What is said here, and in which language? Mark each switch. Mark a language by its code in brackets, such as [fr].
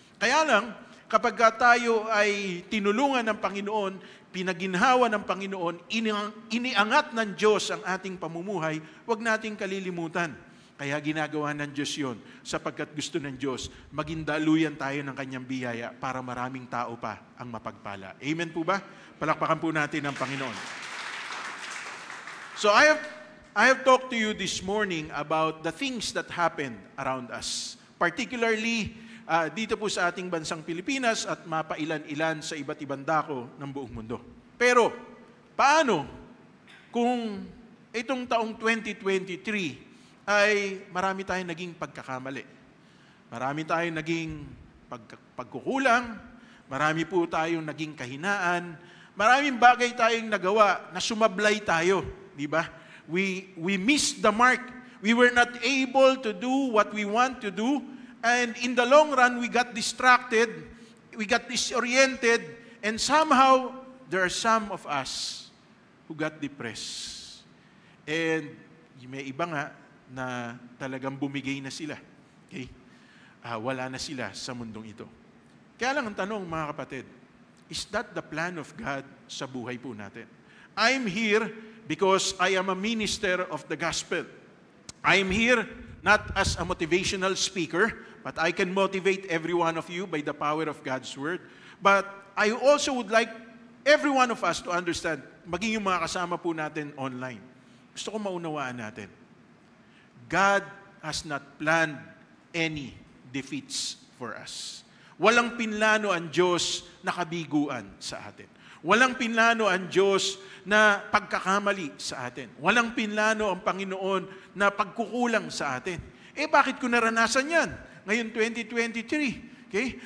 [tl] Kaya lang, kapag tayo ay tinulungan ng Panginoon, pinaginhawa ng Panginoon, iniangat ng Diyos ang ating pamumuhay, huwag nating kalilimutan. Kaya ginagawa ng Diyos yun, sapagkat gusto ng Diyos, maging daluyan tayo ng Kanyang biyaya para maraming tao pa ang mapagpala. Amen po ba? Palakpakan po natin ang Panginoon. [en] So I have talked to you this morning about the things that happened around us. [tl] Particularly dito po sa ating bansang Pilipinas at mapailan-ilan sa iba't ibang dako ng buong mundo. Pero paano kung itong taong 2023 ay marami tayong naging pagkakamali? Marami tayong naging pagkukulang, marami po tayong naging kahinaan, maraming bagay tayong nagawa na sumablay tayo. Diba? [en] We missed the mark. We were not able to do what we want to do. And in the long run, we got distracted. We got disoriented. And somehow, there are some of us who got depressed. [tl] And may iba nga na talagang bumigay na sila. Okay? Wala na sila sa mundong ito. Kaya lang ang tanong, mga kapatid, [en] is that the plan of God [tl] sa buhay po natin? [en] I'm here because I am a minister of the gospel. I am here not as a motivational speaker, but I can motivate every one of you by the power of God's word. But I also would like every one of us to understand, [tl] maging yung mga kasama po natin online. Gusto ko maunawaan natin. [en] God has not planned any defeats for us. [tl] Walang pinlano ang Diyos na kabiguan sa atin. Walang pinlano ang Diyos na pagkakamali sa atin. Walang pinlano ang Panginoon na pagkukulang sa atin. Bakit ko naranasan yan? Ngayon 2023. Okay?